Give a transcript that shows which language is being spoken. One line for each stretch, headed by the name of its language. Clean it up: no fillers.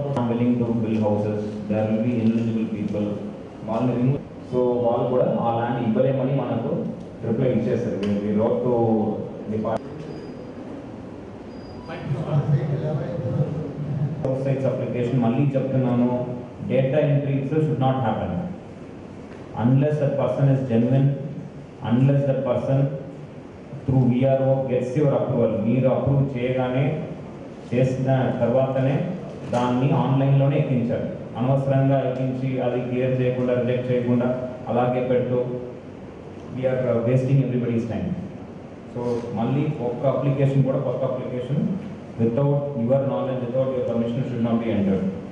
English: willing to build houses, there will be ineligible people.
Telugu: So వాళ్ళు కూడా ఆ land ఇవ్వలేమని మనకు రిప్లై ఇచ్చేస్తారు.
English: We wrote to sites application
Telugu: మళ్ళీ చెప్తున్నాను,
English: data entry should not happen unless that person is genuine, unless that person through VRO gets your approval.
Telugu: మీరు approve చేయగానే చేసిన తర్వాతనే దాన్ని ఆన్లైన్లోనే ఎక్కించాలి. అనవసరంగా ఎక్కించి అది క్లియర్ చేయకుండా రిజెక్ట్ చేయకుండా అలాగే పెట్టు,
English: We're wasting everybody's time. So
Telugu: మళ్ళీ ఒక్క అప్లికేషన్ కూడా కొత్త
English: Application without your knowledge, without your permission should not be entered.